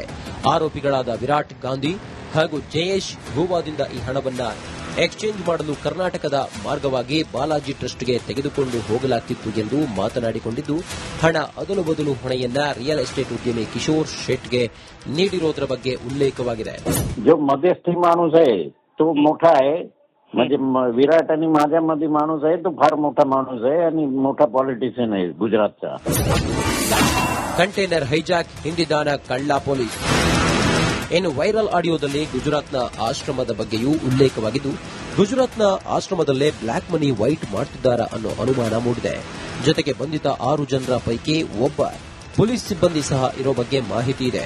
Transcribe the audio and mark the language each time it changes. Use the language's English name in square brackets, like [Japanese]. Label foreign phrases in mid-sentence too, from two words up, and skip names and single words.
[Kannada] ಆರೋಪಿಗಳಾದ ವಿರಾಟ್ ಗಾಂಧಿ ಹಾಗೂ ಜಯೇಶ್ ಗೋವಾದಿಂದ ಈ ಹಣವನ್ನ ಎಕ್ಸ್ಚೇಂಜ್ ಮಾಡಲು ಕರ್ನಾಟಕದ ಮಾರ್ಗವಾಗಿ ಬಾಲಾಜಿ ಟ್ರಸ್ಟ್ಗೆ ತೆಗೆದುಕೊಂಡು ಹೋಗಲಾಗುತ್ತಿತ್ತು ಎಂದು ಮಾತನಾಡಿಕೊಂಡಿದ್ದು, ಹಣ ಅದಲು ಬದಲು ಹೊಣೆಯನ್ನ [English] real estate [Kannada] ಉದ್ಯಮಿ ಕಿಶೋರ್ ಶೆಟ್ಗೆ ನೀಡಿರೋದರ ಬಗ್ಗೆ ಉಲ್ಲೇಖವಾಗಿದೆ. [Marathi] मध्यस्थी माणूस आहे तो मोठा आहे, म्हणजे विराट आणि माझ्यामध्ये माणूस आहे तो फार मोठा माणूस आहे आणि मोठा पॉलिटिशियन आहे गुजरातचा. [English] container hijack [Kannada] ಹಿಂದಿದಾನ ಕಳ್ಳ ಪೊಲೀಸ್. ಇನ್ನು ವೈರಲ್ ಆಡಿಯೋದಲ್ಲಿ ಗುಜರಾತ್ನ ಆಶ್ರಮದ ಬಗ್ಗೆಯೂ ಉಲ್ಲೇಖವಾಗಿದ್ದು, ಗುಜರಾತ್ನ ಆಶ್ರಮದಲ್ಲೇ [English] black money white [Kannada] ಮಾಡುತ್ತಿದ್ದಾರಾ ಅನ್ನೋ ಅನುಮಾನ ಮೂಡಿದೆ. ಜೊತೆಗೆ ಬಂಧಿತ 6 ಜನರ ಪೈಕಿ ಒಬ್ಬ ಪೊಲೀಸ್ ಸಿಬ್ಬಂದಿ ಸಹ ಇರೋ ಬಗ್ಗೆ ಮಾಹಿತಿ ಇದೆ.